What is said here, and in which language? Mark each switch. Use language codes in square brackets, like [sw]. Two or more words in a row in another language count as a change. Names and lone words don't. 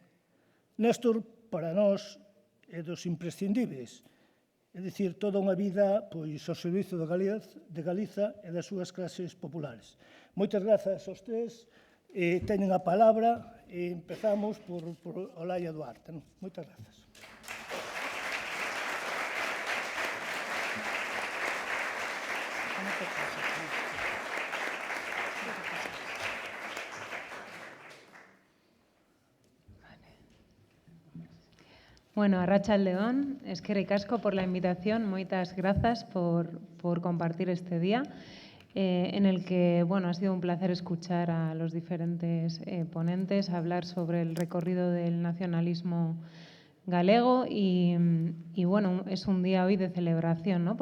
[gl] Néstor, para nós, é dos imprescindibles, é dicir, toda unha vida pois, ao servizo de Galiza e das súas clases populares. Moitas grazas aos tres, teñen a palabra e empezamos por Olaya Duarte. Moitas grazas. [es] Bueno, [eu] arratsaldeon, eskerrik asko [es] por la invitación, [gl] moitas grazas por [es] compartir este día, en el que bueno, ha sido un placer escuchar a los diferentes ponentes hablar sobre el recorrido del nacionalismo galego y bueno, es un día hoy de celebración, ¿no?